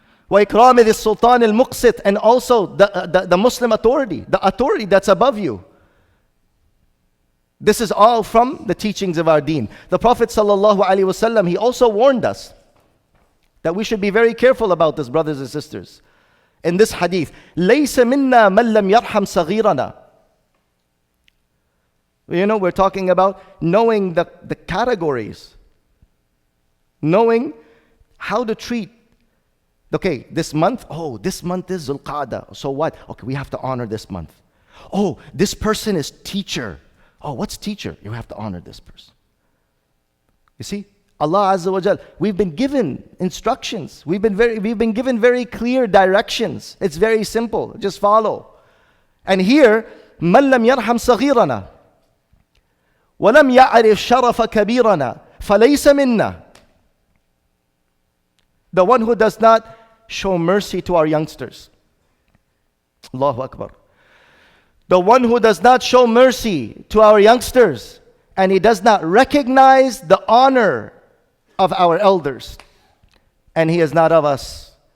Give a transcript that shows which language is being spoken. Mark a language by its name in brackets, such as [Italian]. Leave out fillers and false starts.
[Arabic] وَإِكْرَامِ ذِي السُّلْطَانِ الْمُقْسِطِ. [English] And also the Muslim authority, the authority that's above you. This is all from the teachings of our deen. The Prophet ﷺ, he also warned us that we should be very careful about this, brothers and sisters. In this hadith, [Arabic] لَيْسَ مِنَّا مَنْ لَمْ يَرْحَمْ صَغِيرَنَا. [English] You know, we're talking about knowing the categories. Knowing how to treat. Okay, this month is Dhul Qa'dah. So what? Okay, we have to honor this month. Oh, this person is teacher. Oh, what's teacher? You have to honor this person. You see, Allah Azza wa Jal, we've been given instructions. We've been given very clear directions. It's very simple. Just follow. And here, [Arabic] مَنْ لَمْ يَرْحَمْ صَغِيرَنَا وَلَمْ يَعْرِفْ شَرَفَ كَبِيرَنَا فَلَيْسَ مِنَّا. [English] The one who does not show mercy to our youngsters. Allahu Akbar. The one who does not show mercy to our youngsters, and he does not recognize the honor of our elders, and he is not of us.